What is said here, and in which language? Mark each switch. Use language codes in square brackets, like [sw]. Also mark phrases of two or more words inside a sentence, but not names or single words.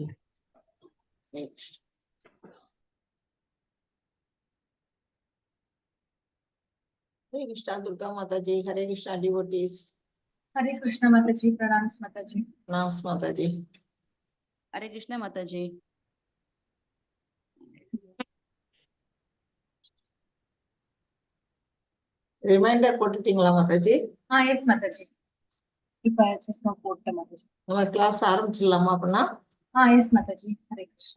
[en] Next. Hare Krishna Durga Mataji, Hare Krishna devotees. Hare Krishna Mataji, Pranams Mataji. Pranams Mataji. Hare Krishna Mataji. [ta] Reminder போட்டுட்டீங்களா Mataji? Yes Mataji. இப்ப [en] just now [ta] போட்ட Mataji. நம்ம கிளாஸ் ஆரம்பிச்சிடலாமா அப்படின்னா? [en] Yes Mataji. Hare Krishna.